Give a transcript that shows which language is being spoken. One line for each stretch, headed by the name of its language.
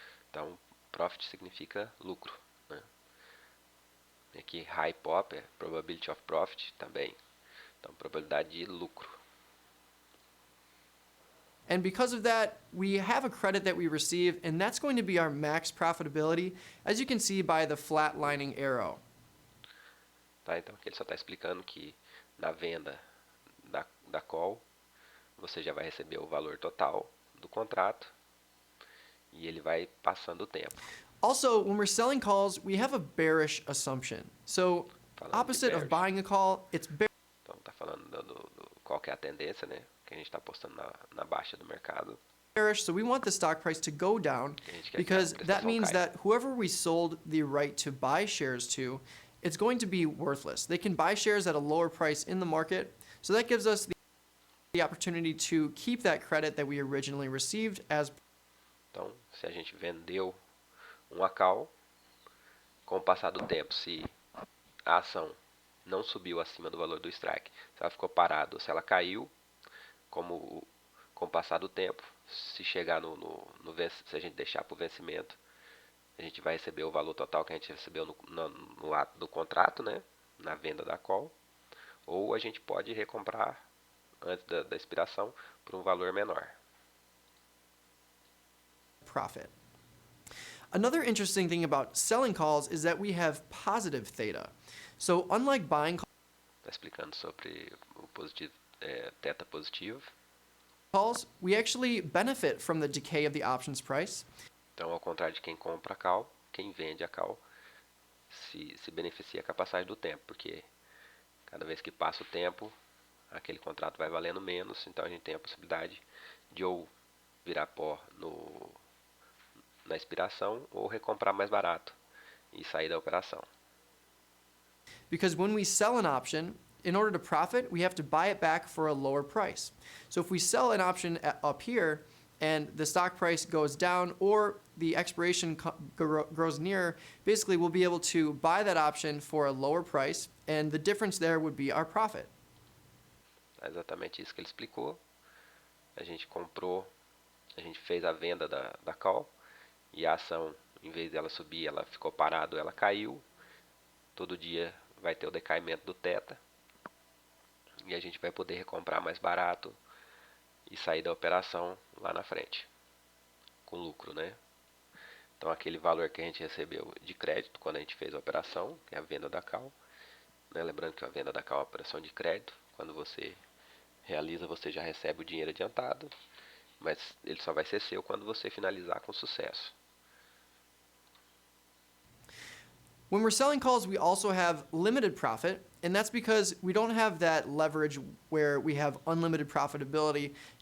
Portuguese: Então, Profit significa lucro. Né? E aqui, High Pop é Probability of Profit também. Então, probabilidade de lucro.
English: And because of that, we have a credit that we receive, and that's going to be our max profitability, as you can see by the flatlining arrow.
Portuguese: Tá? Então, aqui ele só está explicando que na venda da call, você já vai receber o valor total do contrato e ele vai passando o tempo.
English: Also, when we're selling calls, we have a bearish assumption. So,
Portuguese: Falando de
English: opposite of bearish. buying a call, it's bearish.
Portuguese: Então, está falando qual que é a tendência, né? Que a gente está apostando na baixa do mercado.
English: So we want the stock price to go down
Portuguese: Que a gente quer
English: because
Portuguese: que a
English: that
Portuguese: prestação
English: means
Portuguese: caia.
English: that whoever we sold the right to buy shares to, it's going to be worthless. They can buy shares at a lower price in the market. So that gives us the opportunity to keep that credit that we originally received as.
Portuguese: Então, se a gente vendeu uma call, com o passar do tempo, se a ação não subiu acima do valor do strike, se ela ficou parada ou se ela caiu, com o passar do tempo, se chegar se a gente deixar para o vencimento, a gente vai receber o valor total que a gente recebeu no ato do contrato, né? Na venda da call. Ou a gente pode recomprar antes da expiração por um valor menor.
English: Profit. Another interesting thing about selling calls is that we have positive theta. So unlike buying
Portuguese: Está explicando sobre o positivo, teta positivo.
English: calls, we actually benefit from the decay of the options price.
Portuguese: Então, ao contrário de quem compra a call, quem vende a call se beneficia com a passagem do tempo, porque cada vez que passa o tempo, aquele contrato vai valendo menos, então a gente tem a possibilidade de ou virar pó na expiração ou recomprar mais barato e sair da operação.
English: Because when we sell an option, in order to profit, we have to buy it back for a lower price. So if we sell an option up here and the stock price goes down or the expiration grows near, basically we'll be able to buy that option for a lower price, and the difference there would be our profit.
Portuguese: É exatamente isso que ele explicou. A gente comprou, a gente fez a venda da call e a ação, em vez dela subir, ela ficou parada, ela caiu. Todo dia vai ter o decaimento do teta e a gente vai poder recomprar mais barato e sair da operação lá na frente com lucro, né? Então aquele valor que a gente recebeu de crédito quando a gente fez a operação, que é a venda da call, né? Lembrando que a venda da call é uma operação de crédito. Quando você realiza, você já recebe o dinheiro adiantado, mas ele só vai ser seu quando você finalizar com sucesso.
English: When we're selling calls, we also have limited profit, and that's because we don't have that leverage where we have unlimited profitability.